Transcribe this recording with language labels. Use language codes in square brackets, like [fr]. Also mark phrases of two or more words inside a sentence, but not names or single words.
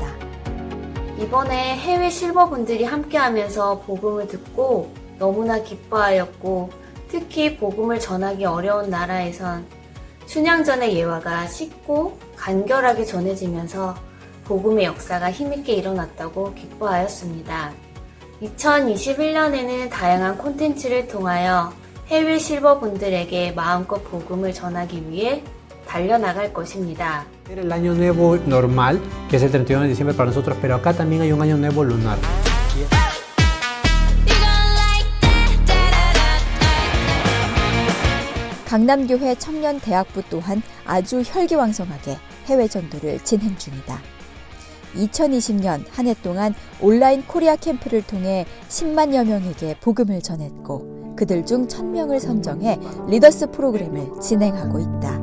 [ko] 이번에 해외 실버분들이 함께하면서 복음을 듣고 너무나 기뻐하였고 특히 복음을 전하기 어려운 나라에선 춘향전의 예화가 쉽고 간결하게 전해지면서 복음의 역사가 힘있게 일어났다고 기뻐하였습니다. 2021년에는 다양한 콘텐츠를 통하여 해외 실버분들에게 마음껏 복음을 전하기 위해 달려나갈 것입니다. [es] El año nuevo normal, que es el 31 de diciembre para nosotros, pero acá también hay un año nuevo lunar. [ko] 강남교회 청년대학부 또한 아주 혈기왕성하게 해외 전도를 진행 중이다. 2020년 한 해 동안 온라인 코리아 캠프를 통해 10만여 명에게 복음을 전했고 그들 중 1,000명을 선정해 리더스 프로그램을 진행하고 있다.